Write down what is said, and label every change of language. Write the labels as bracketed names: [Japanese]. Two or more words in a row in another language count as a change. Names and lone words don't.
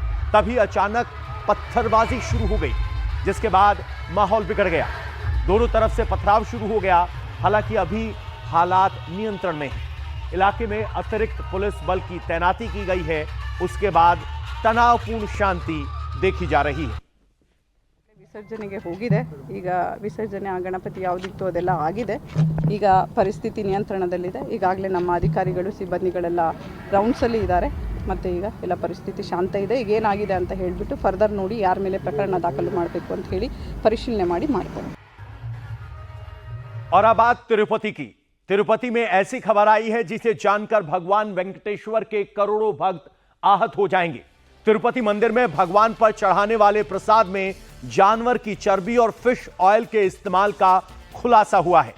[Hindi] तभी अचानक पत्थरबाजी शुरू हो गई, जिसके बाद माहौल बिगड़ गया। दोनों तरफ से पथराव शुरू हो गया। हालांकि अभी हालात नियंत्रण में हैं। इलाके में अतिरिक्त पुलिस बल की तैनाती की गई है। उसके बाद तनावपूर्ण शांति देखी जा रही है। [Kannada] ವಿಸರ್ಜನೆಗೆ ಹೋಗಿದೆ। ಈಗ ವಿಸರ್ಜನೆ ಗಣಪತಿ ಯಾವುದಿತ್ತು ಅದೆಲ್ಲ ಆಗಿದೆ। ಈಗ ಪರಿಸ್ಥಿತಿ ನಿಯಂತ್ರಣದಲ್ಲಿದೆ। ಈಗಾಗಲೇ ನಮ್ಮ ಅಧಿಕಾರಿಗಳು ಸಿಬ್ಬಂದಿಗಳೆಲ್ಲ ರೌಂಡ್ಸ್ ಅಲ್ಲಿ ಇದ್ದಾರೆ ಮತ್ತೆ ಈಗ ಎಲ್ಲ ಪರಿಸ್ಥಿತಿ ಶಾಂತ ಇದೆ। ಈಗ ಏನಾಗಿದೆ ಅಂತ ಹೇಳಿಬಿಟ್ಟು ಫರ್ದರ್ ನೋಡಿ ಯಾರ ಮೇಲೆ ಪ್ರಕರಣ ದಾಖಲು ಮಾಡಬೇಕು ಅಂತ ಹೇಳಿ ಪರಿಶೀಲನೆ ಮಾಡಿ ಮಾಡ್ತಾರೆ। [Hindi] और अब बात तिरुपति की। तिरुपति में ऐसी खबर आई है जिसे जानकर भगवान वेंकटेश्वर के करोड़ों भक्त आहत हो जाएंगे। तिरुपति मंदिर में भगवान पर चढ़ाने वाले प्रसाद में जानवर की चर्बी और [English] fish oil [Hindi] के इस्तेमाल का खुलासा हुआ है।